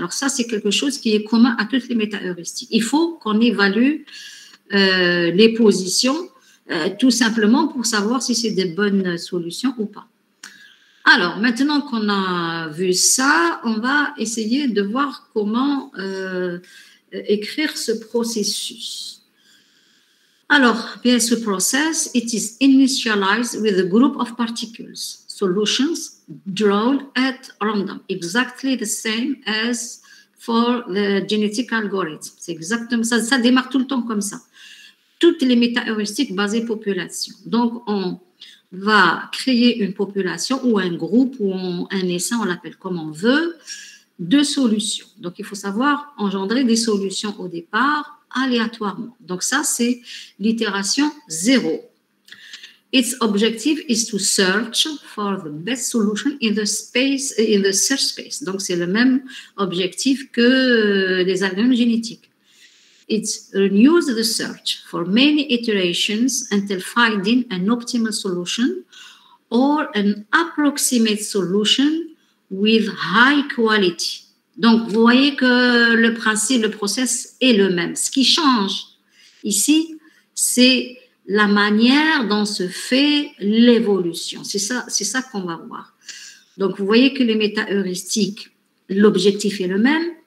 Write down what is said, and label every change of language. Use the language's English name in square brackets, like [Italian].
[French] Alors, ça, c'est quelque chose qui est commun à toutes les métaheuristiques. Il faut qu'on évalue les positions tout simplement pour savoir si c'est des bonnes solutions ou pas. Alors, maintenant qu'on a vu ça, on va essayer de voir comment écrire ce processus. [English] Alors, PSO process, it is initialized with a group of particles, solutions drawn at random, exactly the same as for the genetic algorithm. [French] C'est exactement ça, ça démarre tout le temps comme ça. Toutes les métaheuristiques basées population. Donc, on va créer une population ou un groupe ou un essaim, on l'appelle comme on veut, de solutions. Donc, il faut savoir engendrer des solutions au départ aléatoirement. Donc, ça, c'est l'itération 0. [English] Its objective is to search for the best solution in the search space. [French] Donc, c'est le même objectif que les algorithmes génétiques. [English] It renews the search for many iterations until finding an optimal solution or an approximate solution with high quality. [French] Donc, vous voyez que le principe, le process est le même. Ce qui change ici, c'est la manière dont se fait l'évolution. C'est ça qu'on va voir. Donc, vous voyez que les métaheuristiques, l'objectif est le même.